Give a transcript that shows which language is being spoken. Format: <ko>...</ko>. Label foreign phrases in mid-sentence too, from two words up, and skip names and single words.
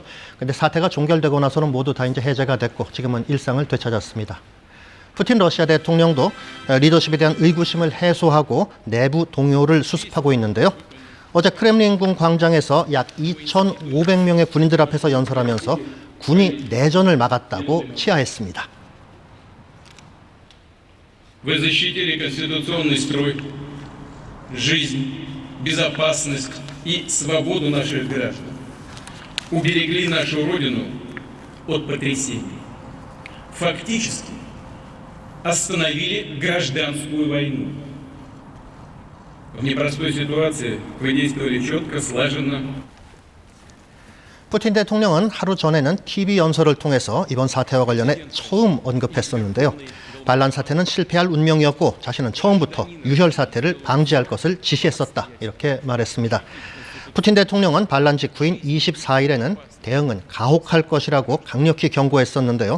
<ko>근데 사태가 종결되고 나서는 모두 다 이제 해제가 됐고 지금은 일상을 되찾았습니다. 푸틴 러시아 대통령도 리더십에 대한 의구심을 해소하고 내부 동요를 수습하고 있는데요. 어제 크렘린궁 광장에서 약 2,500명의 군인들 앞에서 연설하면서 군이 내전을 막았다고 치하했습니다.</ko> <ru>Вы защитили конституционный строй, жизнь, безопасность и свободу наших граждан. Уберегли нашу Родину от потрясений. Фактически остановили гражданскую войну. В непростой ситуации вы действовали четко, слаженно.</ru> <ko>푸틴 대통령은 하루 전에는 TV 연설을 통해서 이번 사태와 관련해 처음 언급했었는데요. 반란 사태는 실패할 운명이었고 자신은 처음부터 유혈 사태를 방지할 것을 지시했었다. 이렇게 말했습니다. 푸틴 대통령은 반란 직후인 24일에는 대응은 가혹할 것이라고 강력히 경고했었는데요.</ko>